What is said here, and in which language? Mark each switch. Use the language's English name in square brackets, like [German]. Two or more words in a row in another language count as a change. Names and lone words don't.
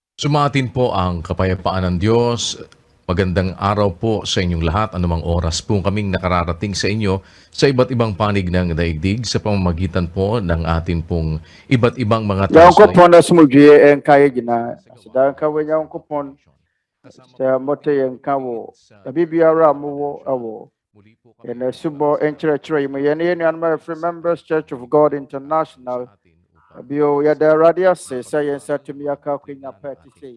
[Filipino] Sumatin po ang kapayapaan ng Diyos. Magandang araw po sa inyong lahat. Anumang oras po kaming nakararating sa inyo sa iba't ibang panig ng daigdig sa pamamagitan po ng atin pong iba't ibang mga [Akan] Nyankopɔn na sumudwie ɛnka yɛ nyinaa. Aseda nka wɔ Nyankopɔn sɛ mote yɛnka wɔ baabi biara a mowɔ ɛwɔ yɛn asubɔ nkyerɛkyerɛ yi mu yɛne yɛn nuanom a yɛfrɛ Members Church of God International. Bio yɛda Awurade ase sɛ yɛn nsa tumi aka akwanya pa ɛte sei.